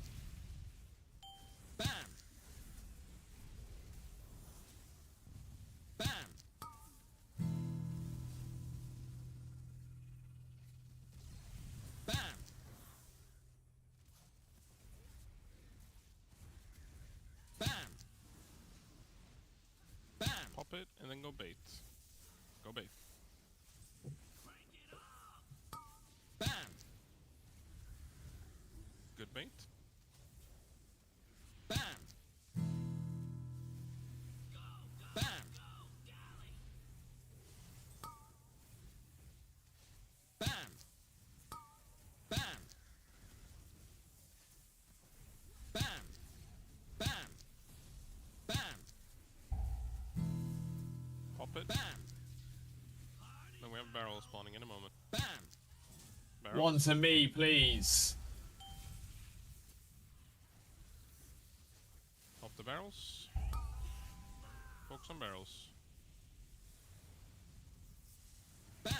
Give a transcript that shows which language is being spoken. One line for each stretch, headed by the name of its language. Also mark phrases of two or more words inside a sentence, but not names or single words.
English: Bam! Bam! Bam! Bam! Bam! Pop it and then go bait. Go bait. Bam! Good bait. Bam! Bam! Bam! Bam! Bam! Bam! Bam! Pop it. Bam! Then we have barrels spawning in a moment. Bam! Barrels. One to me, please. Pop the barrels. Focus on barrels. Bam!